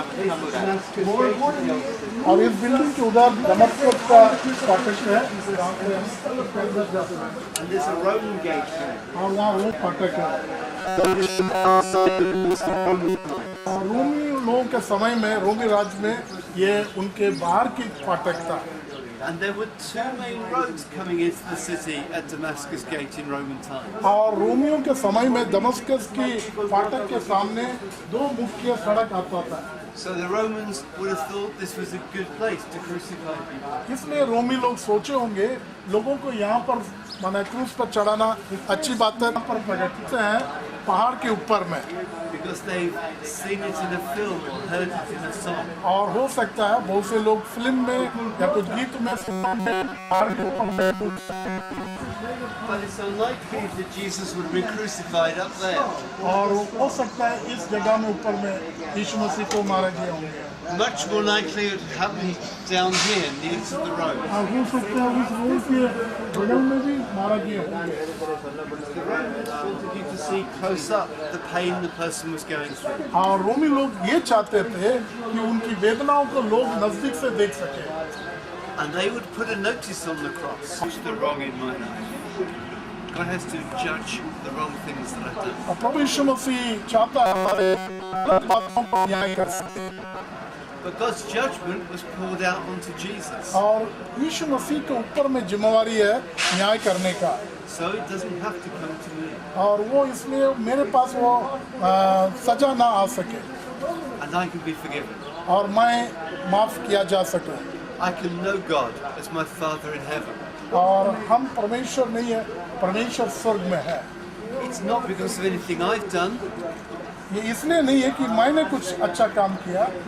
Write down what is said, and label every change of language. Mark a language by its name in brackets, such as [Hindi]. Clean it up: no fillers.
[Hindi] और इस बिल्डिंग के उधर दमस्कस का फाटक है, [English] And there's a Roman gate there. [Hindi] और वहाँ रोम फाटक है। और रोमी लोगों के समय में, रोमी राज्य में, ये उनके बाहर की फाटक था। [English] And there were two main roads coming into the city at Damascus Gate in Roman times. [Hindi] और रोमियों के समय में दमस्कस की फाटक के सामने दो मुख्य सड़क आता था। [English] So the Romans would have thought this was a good place to crucify people. [Hindi] इसलिए रोमी लोग सोचे होंगे लोगों को यहाँ पर माना क्रूस पर चढ़ाना अच्छी बात है। पर प्रगटते हैं पहाड़ के ऊपर में। [English] Because they've seen it in a film or heard it in a song. [Hindi] और हो सकता है बहुत से लोग फिल्म में या कुछ गीत में पहाड़ के ऊपर। [English] But it's unlikely that Jesus would be crucified up there. [Hindi] और हो सकता है इस जगह में ऊपर में यीशु मसीह को मारा गया होंगे। [English] Much more likely it would happen down here near to the road. [Hindi] और हो सकता है उस रोड के बगल में भी मारा गया होंगे। [English] The Romans wanted you to see close up the pain the person was going through. [Hindi] और रोमी लोग ये चाहते थे कि उनकी वेदनाओं को लोग नजदीक से देख सके। [English] And they would put a notice on the cross. What's the wrong in my life? God has to judge the wrong things that I've done. [Hindi] और प्रभु यीशु मसीह चाहता है हमारे गलत बातों को न्याय कर सके। [English] But God's judgment was poured out onto Jesus. [Hindi] और यीशु मसीह के ऊपर में जिम्मेवारी है न्याय करने का। [English] So it doesn't have to come to me. [Hindi] और वो इसलिए मेरे पास वो सजा ना आ सके। [English] And I can be forgiven. [Hindi] और मैं माफ किया जा सकूं। [English] I can know God as my Father in heaven. [Hindi] और हम परमेश्वर नहीं है, परमेश्वर स्वर्ग में है। [English] It's not because of anything I've done. [Hindi] ये इसलिए नहीं है कि मैंने कुछ अच्छा काम किया।